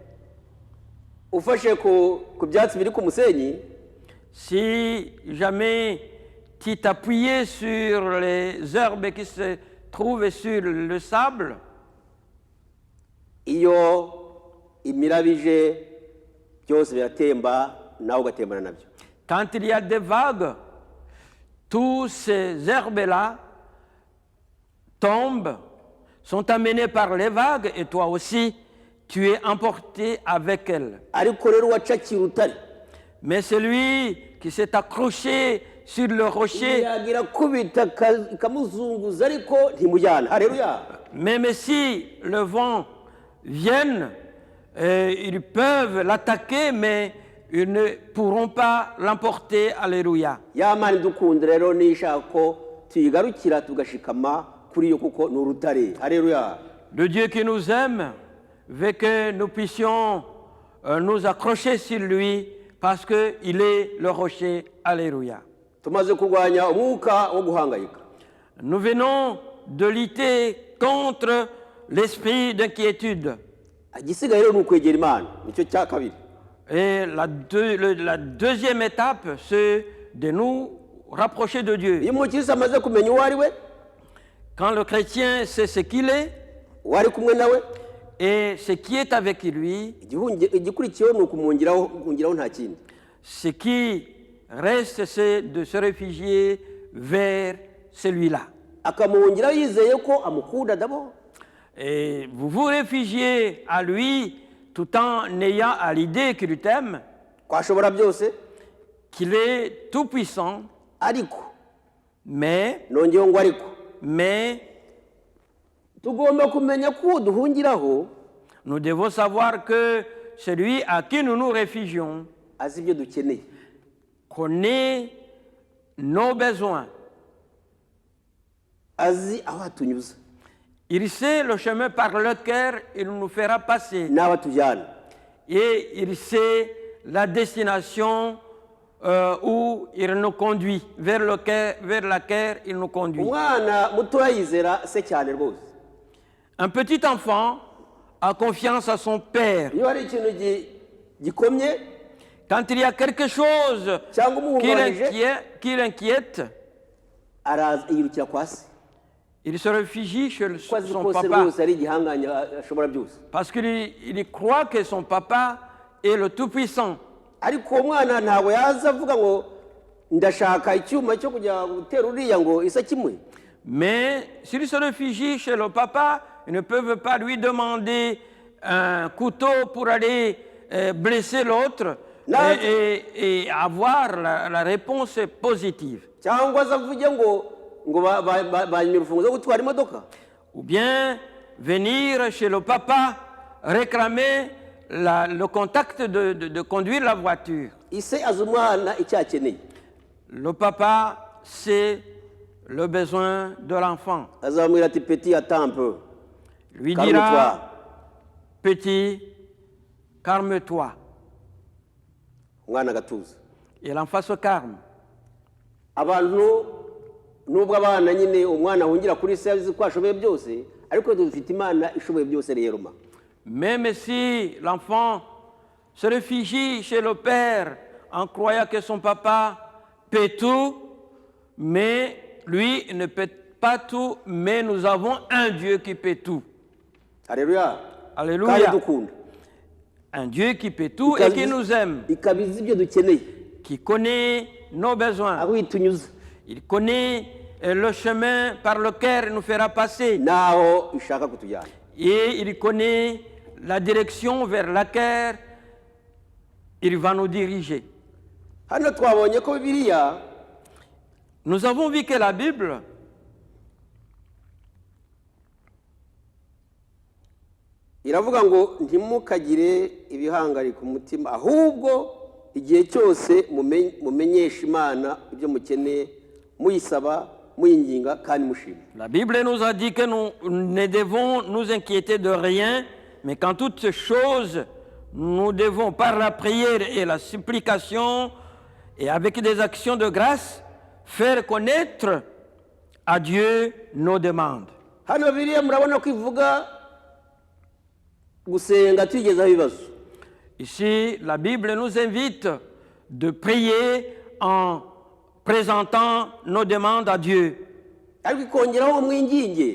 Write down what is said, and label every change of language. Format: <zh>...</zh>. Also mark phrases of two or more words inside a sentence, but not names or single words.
<rw>Ufashe ku byatsi biri ku musenyi,</rw> <fr>Si jamais tu t'appuyais sur les herbes qui se trouvent sur le sable,</fr> <rw>iyo imirabije byose biratemba, nawe ugatembana nabyo.</rw> <fr>quand il y a des vagues, tous ces herbes-là tombent, sont amenés par les vagues et toi aussi, tu es emporté avec elles.</fr> <rw>Ariko rero wacakiye urutare,</rw> <fr>Mais celui qui s'est accroché sur le rocher,</fr> <rw>yagira kubita ikamuzunguza ariko ntimujyana. Haleluya.</rw> <fr>même si le vent vient, ils peuvent l'attaquer, mais ils ne pourront pas l'emporter. Alléluia.</fr> <rw>ya mana idukunda rero nishaka ko tuyigarukira tugashikama kuri yo kuko ni urutare. Haleluya.</rw> <fr>Le Dieu qui nous aime veut que nous puissions nous accrocher sur lui parce qu'il est le rocher. Alléluia.</fr> <rw>tumaze kurwanya umwuka wo guhangayika,</rw> <fr>Nous venons de lutter contre l'esprit d'inquiétude.</fr> <rw>igisigaye rero ni ukwegera imana, nicyo cya kabiri.</rw> <fr>Et la deuxième étape, c'est de nous rapprocher de Dieu.</fr> <rw>iyo umukirisitu amaze kumenya uwo ari we,</rw> <fr>Quand le chrétien sait ce qu'il est</fr> <rw>uwo ari kumwe nawe,</rw> <fr>et ce qui est avec lui,</fr> <rw>igikurikiyeho ni ukumwungiraho nta kindi.</rw> <fr>ce qui reste, c'est de se réfugier vers celui-là.</fr> <rw>akamuhungiraho yizeye ko amukunda d'abord.</rw> <fr>Et vous vous réfugiez à lui tout en ayant à l'idée qu'il t'aime,</fr> <rw>twashobora byose,</rw> <fr>qu'il est tout-puissant,</fr> <rw>ariko</rw> <fr>mais</fr> <rw>nongeyeho ngo ariko tugomba kumenya ko uwo duhungiraho</rw> <fr>nous devons savoir que celui à qui nous nous réfugions</fr> <rw>azi ibyo dukeneye,</rw> <fr>connaît nos besoins.</fr> <rw>azi aho atunyuza</rw> <fr>Il sait le chemin par lequel il nous fera passer.</fr> <rw>n'aho atujyana.</rw> <fr>Et il sait la destination où il nous conduit, vers laquelle il nous conduit.</fr> <rw>umwana mutoya yizera se cyane rwose.</rw> <fr>Un petit enfant a confiance à son père.</fr> <rw>iyo hari ikintu gikomye</rw> <fr>Quand il y a quelque chose</fr> <rw>cyangwa umuhungabanyije,</rw> <fr>qui l'inquiète,</fr> <rw>araza yirukira kwa se,</rw> <fr>il se réfugie chez</fr> <rw>ko azi</rw> <fr>son</fr> <rw>ko se</rw> <fr>papa.</fr> <rw>rwose ari igihanganye ashobora byose.</rw> <fr>Parce qu'il croit que son papa est le Tout-Puissant.</fr> <rw>ariko uwo mwana ntabwo yaza avuga ngo ndashaka icyuma cyo kujya gutera uriya ngo isa kimwe.</rw> <fr>Mais s'il se réfugie chez le papa, ils ne peuvent pas lui demander un couteau pour aller blesser l'autre et avoir la réponse positive.</fr> <rw>cyangwa aza avuge ngo banyura urufunguzo rwo gutwara imodoka.</rw> <fr>Ou bien venir chez le papa réclamer le contact de conduire la voiture.</fr> <rw>ise azi umwana icyo akeneye,</rw> <fr>Le papa, c'est le besoin de l'enfant.</fr> <rw>azamubwira ati</rw> <fr>peti attends un peu, Lui calme-toi. dira, petit, calme-toi.</fr> <rw>umwana agatuza.</rw> <fr>Et l'enfant se calme.</fr> <rw>abantu nubwo abana nyine umwana ahungira kuri se azi ko ashoboye byose, ariko dufite imana ishoboye byose rero ma.</rw> <fr>Même si l'enfant se réfugie chez le père en croyant que son papa peut tout, mais lui ne peut pas tout, mais nous avons un Dieu qui peut tout.</fr> <rw>Haleluya.</rw> <fr>Alléluia.</fr> <rw>kandi dukunda,</rw> <fr>Un Dieu qui peut tout et qui nous aime,</fr> <rw>ikabizi ibyo dukeneye,</rw> <fr>qui connaît nos besoins.</fr> <rw>aho itunyuza</rw> <fr>Il connaît le chemin par lequel il nous fera passer.</fr> <rw>n'aho ishaka kutujyana.</rw> <fr>Et il connaît la direction vers laquelle il va nous diriger.</fr> <rw>hano twabonye ko bibiliya</rw> <fr>Nous avons vu que la Bible</fr> <rw>iravuga ngo ntimukagire ibihangarika umutima, ahubwo igihe cyose mumenyesha imana ibyo mukeneye, muyisaba muyinginga kandi mushima.</rw> <fr>La Bible nous a dit que nous ne devons nous inquiéter de rien, mais qu'en toutes choses, nous devons, par la prière et la supplication, et avec des actions de grâce, faire connaître à Dieu nos demandes.</fr> <rw>hano bibiliya murabona ko ivuga gusenga tugezaho ibibazo.</rw> <fr>Ici, la Bible nous invite de prier en présentant nos demandes à Dieu.</fr> <rw>ariko ikongeraho mwinginge,</rw>